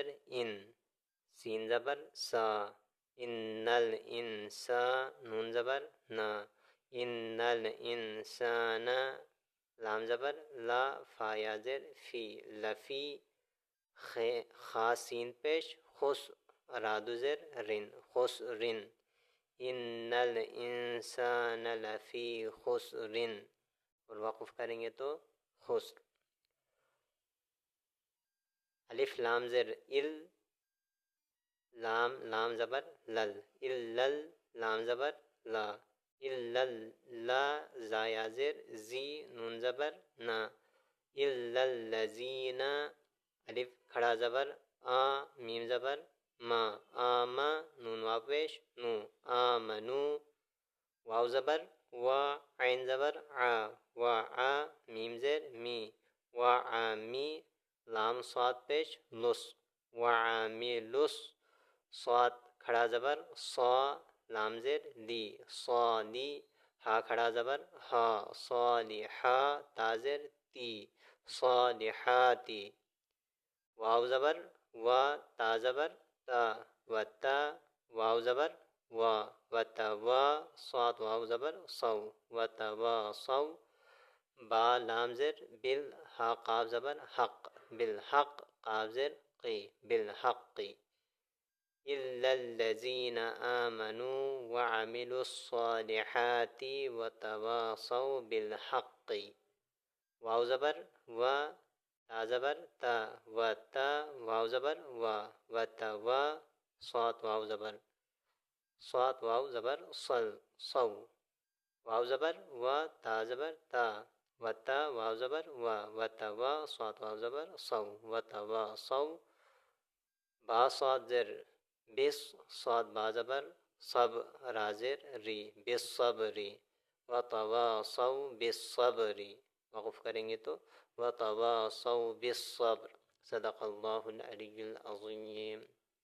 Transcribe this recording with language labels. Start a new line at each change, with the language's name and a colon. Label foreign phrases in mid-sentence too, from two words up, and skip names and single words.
Urdu: ان، سین زبر سا، ان نل انسا، نون زبر نا، ان نل انسان، لام زبر لا، فا یا زر فی، لفی، خا سین پیش، خس راد زر رن، خس رن،
Arabic: ان الانسان لفی خسر،
Urdu: اور وقف کریں گے تو خسر۔ الف لام زر ال، لام زبر لل، الل، لام زبر لا، الل لا، زا یا زر زی، نون زبر نا، الذین، الف کھڑا زبر آ، میم زبر ما، آما، نون واو پیش نو، آمنو، واو زبر وا، عین زبر عا، وعا، میم زر می، وعامی، لام صاد پیش لس، وعاملس، صاد کھڑا زبر صا، لام زر لی، صالی، ہا کھڑا زبر ہا، صالحا، تا زر تی، صالحاتی، واو زبر وا، تا زبر تا، وتا، واو زبر وا، وتوا، صاد واو زبر صو، وتواصو، با لام زر بل، ہا قاف زبر حق، بالحق، قاف زر قی، بالحق،
Arabic: إلا الذين آمنوا وعملوا الصالحات وتواصوا بالحق،
Urdu: واو زبر و، تا زبر تا، وتا، واو زبر وا، وتوا، صاد واو زبر صاد واو زبر صل، صو، واو زبر و، تا زبر تا، وتا، واو زبر و، وتوا، صاد واو زبر صو، وتواصو، با صاد زر بس، صاد با زبر صب رازر ری، بالصبری،
Arabic: وتواصو بالصبری،
Urdu: وقف کریں گے تو
Arabic: وتواصو بالصبر۔ صدق اللہ العلی العظیم۔